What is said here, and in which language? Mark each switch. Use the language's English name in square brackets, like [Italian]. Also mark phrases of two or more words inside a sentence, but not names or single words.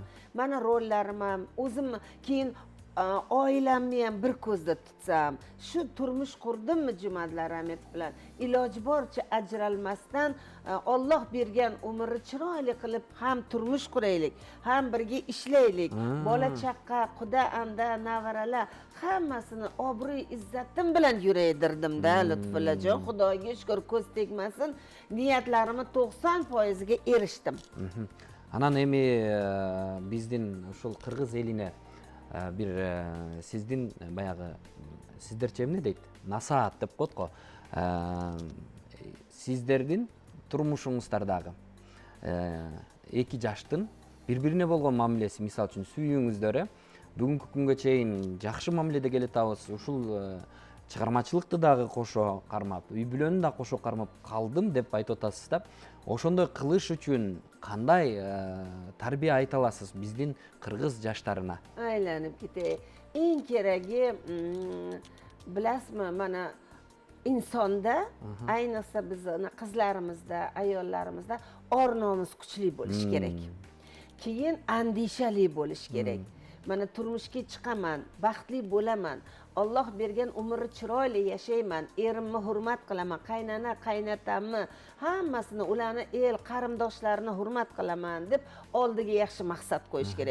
[Uzbek] Mana rollarim ham o'zim keyin oilamni ham bir ko'zda tutsam, shu turmush qurdimmi Jumadlar Ramet bilan, iloji boricha ajralmasdan Alloh bergan umrni chiroyli qilib ham turmush quraylik, ham birga ishlaylik. Bola chaqa, quda anda, navaralar hammasini obro' izzatim bilan yuraydirdim-da Lutfullajon. Xudoga shukr, ko'z tegmasin, niyatlarimni 90% ga erishdim. [Kyrgyz] Анан эми биздин ушул кыргыз элине бир сиздин баягы сиздерче эмне дейт? Насаат деп коет го. Сиздердин турмушуңуздардагы эки жаштын бири-бирине болгон мамилеси, мисалы үчүн сүйүүңүздөр бүгүнкү күнгө чейин жакшы мамиледе келе атабыз. Ушул чыгармачылыкты дагы кошо кармап, үй бүлөнү да кошо кармап калдым деп айтып атасыз да. Ошондой кылыш үчүн кандай тарбия айта аласыз биздин кыргыз жаштарына? [Uzbek] Aylanib ketay. eng keragi bilasizmi, mana insonda, ayniqsa bizni qizlarimizda, ayollarimizda or nomus kuchli bo'lishi kerak. Keyin andishali bo'lish kerak. Mana turmushga chiqaman, baxtli bo'laman, Alloh bergan umrni chiroyli yashayman, erimni hurmat qilaman, qaynana, qaynatamni, hammasini, ularni el qarindoshlarini hurmat qilaman deb oldiga yaxshi maqsad qo'yish kerak.